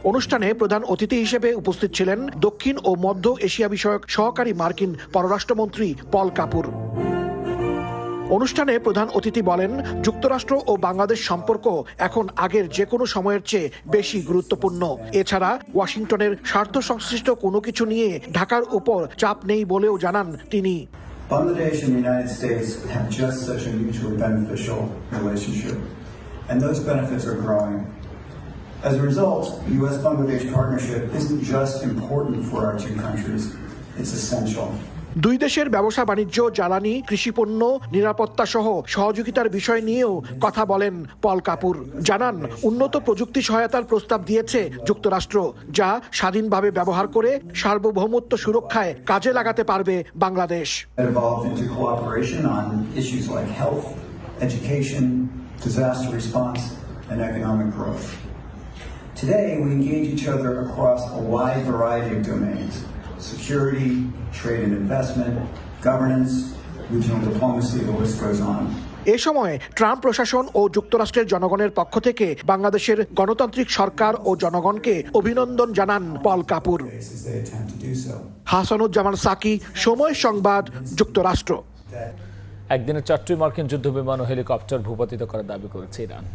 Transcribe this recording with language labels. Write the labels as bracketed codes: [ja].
[bn] অনুষ্ঠানে প্রধান অতিথি হিসেবে উপস্থিত ছিলেন দক্ষিণ ও মধ্য এশিয়া বিষয়ক সহকারী মার্কিন পররাষ্ট্রমন্ত্রী পল কাপুর। অনুষ্ঠানে প্রধান অতিথি বলেন, যুক্তরাষ্ট্র ও বাংলাদেশ সম্পর্ক এখন আগের যে কোনো সময়ের চেয়ে বেশি গুরুত্বপূর্ণ। এছাড়া ওয়াশিংটনের স্বার্থ সংশ্লিষ্ট কোনো কিছু নিয়ে ঢাকার উপর চাপ নেই বলেও জানান তিনি। [en] Bangladesh and the United States have just such a mutually beneficial relationship, and those benefits are growing. As a result, the U.S.-Bangladesh partnership isn't just important for our two countries, it's essential. [bn] দুই দেশের ব্যবসা বাণিজ্য, জ্বালানি, কৃষিপণ্য, নিরাপত্তা সহ সহযোগিতার বিষয় নিয়েও কথা বলেন পল কাপুর। জানান, উন্নত প্রযুক্তি সহায়তার প্রস্তাব দিয়েছে যুক্তরাষ্ট্র, যা স্বাধীনভাবে ব্যবহার করে সার্বভৌমত্ব সুরক্ষায় কাজে লাগাতে পারবে Bangladesh. [en] Evolved into cooperation on issues like health, education, disaster response, and economic growth. Today, we engage each other across a wide variety of domains: security, trade and investment, governance, regional diplomacy, the list goes on. [bn] এ সময় Trump প্রশাসন ও যুক্তরাষ্ট্রের জনগণের পক্ষ থেকে বাংলাদেশের গণতান্ত্রিক সরকার ও জনগণকে অভিনন্দন জানান পল কাপুর। হাসানুজ্জামান সাকি, সময় সংবাদ, যুক্তরাষ্ট্র। একদিনে 4টি মার্কিন যুদ্ধবিমান ও হেলিকপ্টার ভূপাতিত করার দাবি করেছে ইরান।